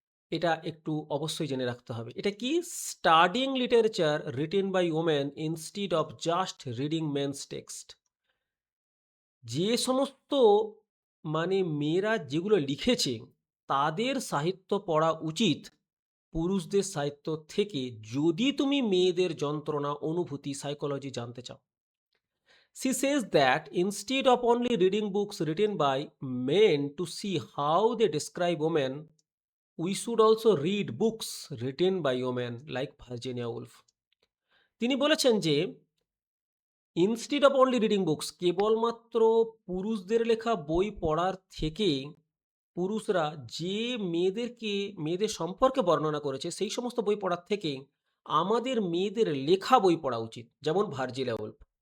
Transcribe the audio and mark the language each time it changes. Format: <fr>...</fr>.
<bn>এটা একটু অবশ্যই জেনে রাখতে হবে। এটা কি?</bn> <en>Studying literature written by women instead of just reading men's text.</en> <bn>যে সমস্ত মেয়েরা যেগুলো লিখেছে, তাদের সাহিত্য পড়া উচিত পুরুষদের সাহিত্য থেকে, যদি তুমি মেয়েদের যন্ত্রণা, অনুভূতি, সাইকোলজি জানতে চাও।</bn> <en>She says that instead of only reading books written by men to see how they describe women, we should also read books written by women like Virginia Woolf.</en> <bn>তিনি বলেছেন যে</bn> <en>instead of only reading books,</en> <bn>কেবলমাত্র পুরুষদের লেখা বই পড়ার থেকে, পুরুষরা যে মেয়েদের সম্পর্কে বর্ণনা করেছে সেই সমস্ত বই পড়ার থেকে আমাদের মেয়েদের লেখা বই পড়া উচিত, যেমন ভার্জিনিয়া উলফ।</bn>